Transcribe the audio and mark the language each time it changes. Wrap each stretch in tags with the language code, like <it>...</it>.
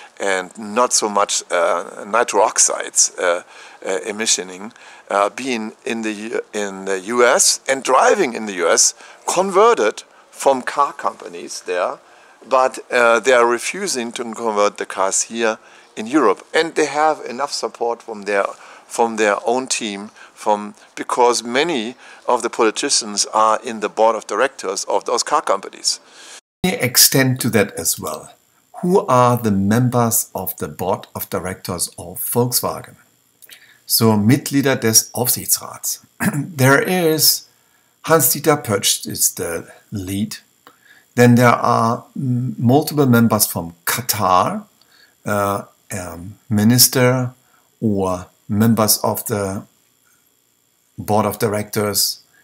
<en>and not so much nitro oxides emissioning, being in the US and driving in the US, converted from car companies there, but they are refusing to convert the cars here in Europe, and they have enough support from their own team, because many of the politicians are in the board of directors of those car companies. Let me extend to that as well. Who are the members of the board of directors of Volkswagen?</en> <de>So Mitglieder des Aufsichtsrats.</de> <en>There is Hans-Dieter Pötsch is the lead. Then there are multiple members from Qatar, minister or members of the board of directors.</en>